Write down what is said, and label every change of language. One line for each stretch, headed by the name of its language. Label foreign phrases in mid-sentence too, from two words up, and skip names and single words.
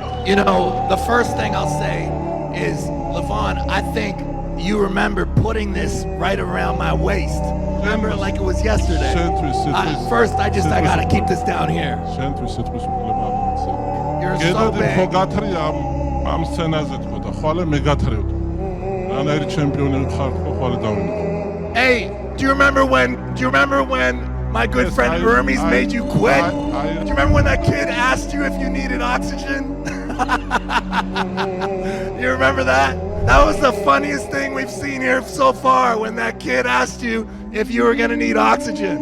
English: You know, the first thing I'll say is, Levon, I think you remember putting this right around my waist. Remember it like it was yesterday. First, I gotta keep this down here. You're so big.
Georgian: ამ სცენაზე თქო და ხვალე მე გათრევდი. რანაირი ჩემპიონი ხარ თქო ხვალე დავინახო.
English: Hey, do you remember when my good friend Hermes made you quit? Do you remember when that kid asked you if you needed oxygen? You remember that? That was the funniest thing we've seen here so far, when that kid asked you if you were going to need oxygen.